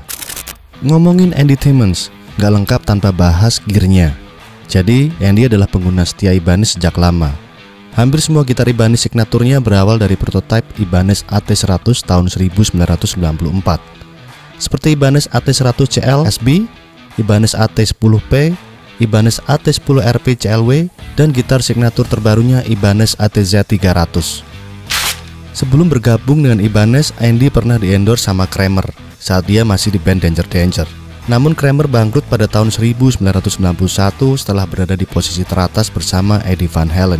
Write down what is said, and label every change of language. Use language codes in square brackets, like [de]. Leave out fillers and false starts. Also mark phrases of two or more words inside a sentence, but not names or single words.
[id] Ngomongin Andy Timmons, gak lengkap tanpa bahas gearnya. Jadi, Andy adalah pengguna setia Ibanez sejak lama. Hampir semua gitar Ibanez signaturnya berawal dari prototipe Ibanez AT100 tahun 1994. Seperti Ibanez AT100 CL SB, Ibanez AT10P, Ibanez AT10RP CLW, dan gitar signatur terbarunya Ibanez ATZ 300. Sebelum bergabung dengan Ibanez, Andy pernah di-endorse sama Kramer saat dia masih di band Danger Danger. Namun Kramer bangkrut pada tahun 1991 setelah berada di posisi teratas bersama Eddie Van Halen.